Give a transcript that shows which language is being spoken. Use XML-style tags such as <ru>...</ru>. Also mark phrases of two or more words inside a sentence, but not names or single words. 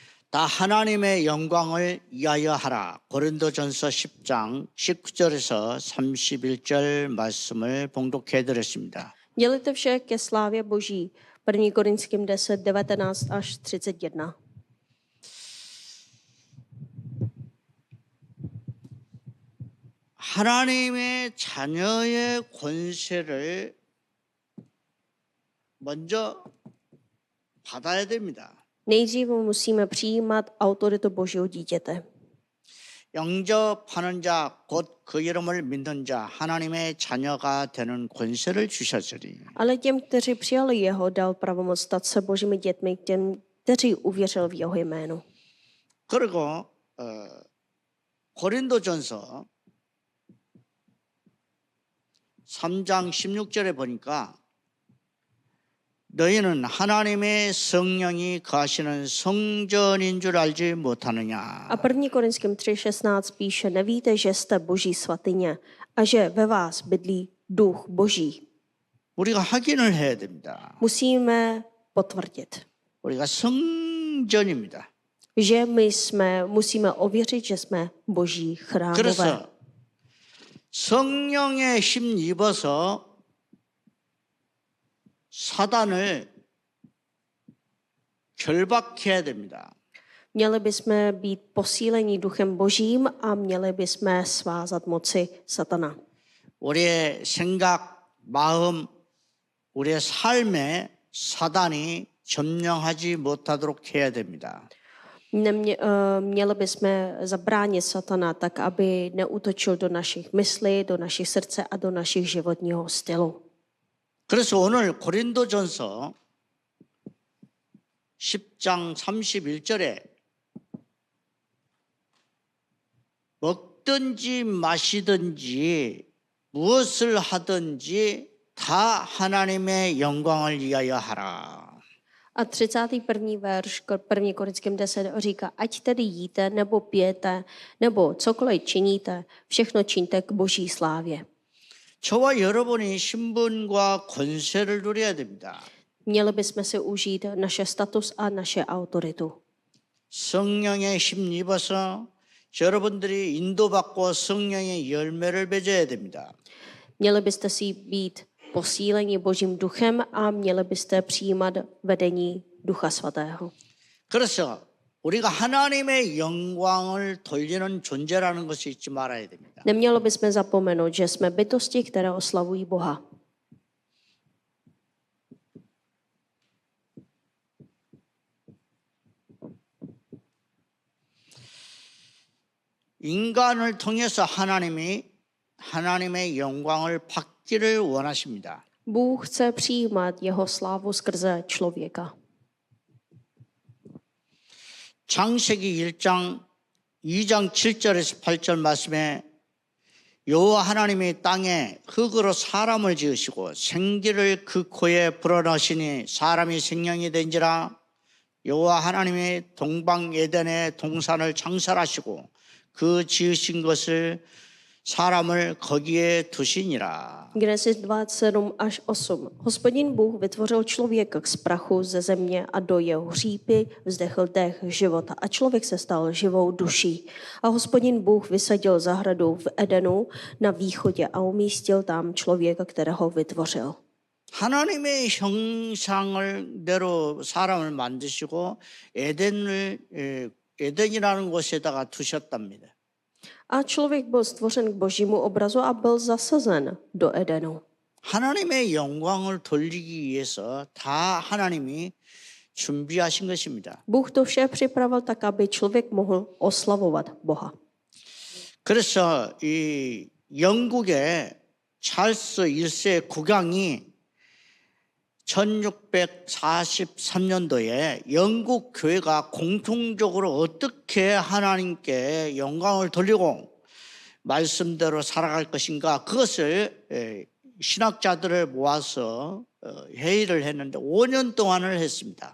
<ko>다 하나님의 영광을 위하여 하라. 고린도전서 10장 19절에서 31절 말씀을 봉독해 드렸습니다.</ko> <cs>Dělejte vše ke slávě Boží. 1. Korinským 10, 19 až 31.</cs> <ko>하나님의 자녀의 권세를 먼저 받아야 됩니다.</ko> <cs>Nejdříve musíme přijímat autoritu Božího dítěte.</cs> <ko>영접하는 자, 곧 그 이름을 믿는 자, 하나님의 자녀가 되는 권세를 주셨으니.</ko> <cs>Ale těm, kteří přijali jeho, dal pravomoc stát se Božími dětmi, těm, kteří uvěřili v jeho jménu.</cs> <ko>그리고 고린도전서 3장 16절에 보니까 너희는 하나님의 성령이 거하시는 성전인 줄 알지 못하느냐.</ko> <cs>A 1. Korinským 3.16 píše, nevíte, že jste Boží svatyně a že ve vás bydlí duch Boží.</cs> <ko>우리가 확인을 해야 됩니다.</ko> <cs>Musíme potvrdit,</cs> <ko>우리가 성전입니다.</ko> <cs>že musíme ověřit, že jsme Boží chrámové.</cs> <ko>그래서 성령의 힘 입어서 사단을 결박해야 됩니다.</ko> <cs>Měli bychom být posíleni duchem Božím a měli bychom svázat moci satana.</cs> <ko>우리의 생각, 마음, 우리의 삶에 사단이 점령하지 못하도록 해야 됩니다.</ko> <cs>Měli bychom zabránit satana tak, aby neútočil do našich myslí, do našich srdce a do našich životního stylu.</cs> <ko>그래서 오늘 고린도전서 10장 31절에 먹든지 마시든지 무엇을 하든지 다 하나님의 영광을 위하여 하라.</ko> <cs>A 31. verš 1. Korinským 10 říká, ať tedy jíte, nebo pijete, nebo cokoliv činíte, všechno čiňte k Boží slávě.</cs> <ko>저와 여러분이 신분과 권세를 누려야 됩니다.</ko> <cs>Měli bychom si užít naše status a naše autoritu.</cs> <ko>성령의 힘 입어서 여러분들이 인도받고 성령의 열매를 맺어야 됩니다.</ko> <cs>Měli byste si být posíleni Božím duchem a měli byste přijímat vedení Ducha Svatého.</cs> <ko>그래서 우리가 하나님의 영광을 돌리는 존재라는 것을 잊지 말아야 됩니다.</ko> <cs>Neměli bychom zapomenout, že jsme bytosti, které oslavují Boha.</cs> <ko>인간을 통해서 하나님의 영광을 받기를 원하십니다.</ko> <cs>Bůh chce přijímat jeho slávu skrze člověka.</cs> <ko>창세기 1장 2장 7절에서 8절 말씀에 여호와 하나님이 땅에 흙으로 사람을 지으시고 생기를 그 코에 불어넣으시니 사람이 생명이 된지라. 여호와 하나님이 동방 에덴의 동산을 창설하시고 그 지으신 것을 사람을 거기에 두시니라.</ko> <cs>Genesis 27 až 8. Hospodin Bůh vytvořil člověka z prachu ze země a do jeho hřípy vzdechl dech života a člověk se stal živou duší. A Hospodin Bůh vysadil zahradu v Edenu na východě a umístil tam člověka, kterého vytvořil.</cs> <ko>하나님의 형상대로 사람을 만드시고 에덴이라는 곳에다가 두셨답니다.</ko> <cs>A člověk byl stvořen k Božímu obrazu a byl zasazen do Edenu.</cs> <ko>하나님의 영광을 돌리기 위해서 다 하나님이 준비하신 것입니다.</ko> <cs>Bůh to vše připravil tak, aby člověk mohl oslavovat Boha.</cs> <ko>그래서 이 영국의 찰스 1세 국왕이 1643년도에 영국 교회가 공통적으로 어떻게 하나님께 영광을 돌리고 말씀대로 살아갈 것인가, 그것을 신학자들을 모아서 회의를 했는데 5년 동안을 했습니다.</ko>